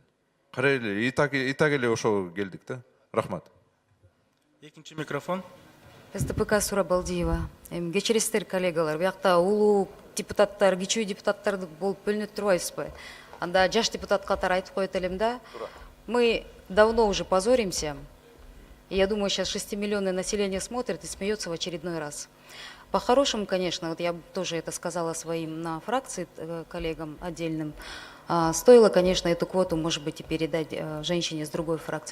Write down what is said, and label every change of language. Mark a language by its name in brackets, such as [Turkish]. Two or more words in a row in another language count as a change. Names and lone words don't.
[Kyrgyz] Карай эле, и так эле ошого келдик да. Рахмат. Экинчи микрофон. СДПК Сурабалдиева. Кечиресиздер, коллегалар. Биякта улуу депутаттар, кичүү депутаттарды болуп бөлүнүп турбайбызбы? Анда жаш депутат катары айтып коет элем да. [Russian] Мы давно уже позоримся. И я думаю, сейчас 6-миллионное население смотрит и смеется в очередной раз. По-хорошему, конечно, вот я тоже это сказала своим на фракции коллегам отдельным, стоило, конечно, эту квоту, может быть, и передать женщине с другой фракции.